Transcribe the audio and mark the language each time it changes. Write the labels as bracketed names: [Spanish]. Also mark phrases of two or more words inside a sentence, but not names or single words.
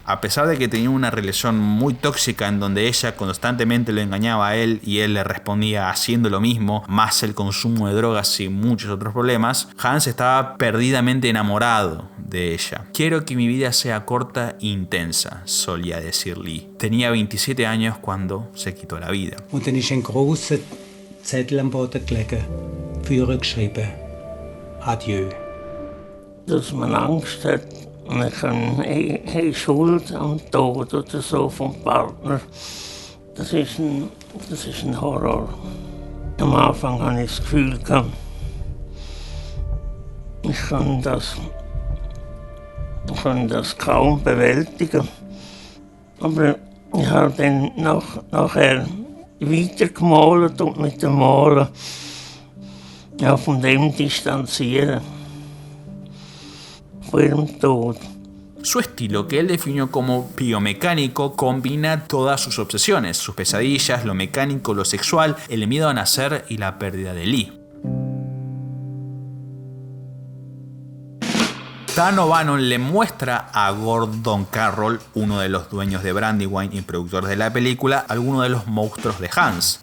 [Spanish] A pesar de que tenía una relación muy tóxica en donde ella constantemente lo engañaba a él y él le respondía haciendo lo mismo, más el consumo de drogas y muchos otros problemas, Hans estaba perdidamente enamorado de ella. Quiero que mi vida sea corta e intensa, solía decir Lee. Tenía 27 años cuando se quitó la vida. [German] Und dann ist ein grosser Zettel am Boden gelegen, Führer geschrieben: Adieu. Dass man Angst hat, man kann Schuld am Tod oder so vom Partner. Das ist ein Horror. Am Anfang hatte ich das Gefühl gehabt, ich kann das kaum bewältigen. Aber ich habe dann nachher weitergemalt und mit dem Malen von dem distanzieren. Von ihrem Tod. [Spanish] Su estilo, que él definió como biomecánico, combina todas sus obsesiones, sus pesadillas, lo mecánico, lo sexual, el miedo a nacer y la pérdida de Lee. Dan O'Bannon le muestra a Gordon Carroll, uno de los dueños de Brandywine y productor de la película, algunos de los monstruos de Hans.